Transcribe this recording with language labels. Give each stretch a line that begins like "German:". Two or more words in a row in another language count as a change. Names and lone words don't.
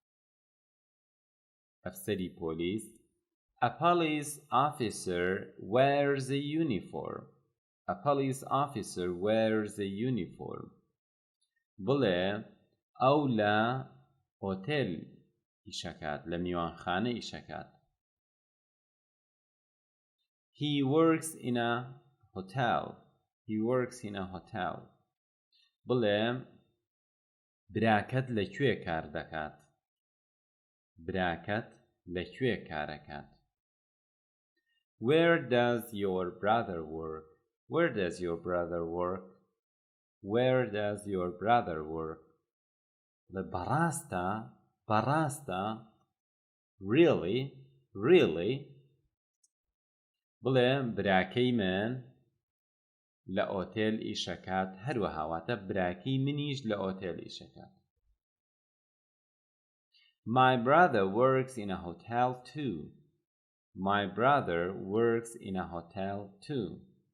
Central Kurdish: ئەفسەری پۆلیس
English: A police officer wears a uniform A police officer wears a uniform
Central Kurdish: بڵێ ئەو لە ئۆتێل ئیشەکات لە میوانخانە ئیشەکات
English: He works in a hotel He works in a hotel
Central Kurdish: بڵێ براکەت لەکوێ کار دەکات براکەت لەکوێ کارەکات
English: Where does your brother work Where does your brother work Where does your brother work بەڕاستە Really Really
Central Kurdish: بڵێ براکەی من لە ئۆتێل ئیشەکات هەروەها واتە براکەی منیش لە ئۆتێل ئیشەکات
English: My brother works in a hotel too My brother works in a hotel too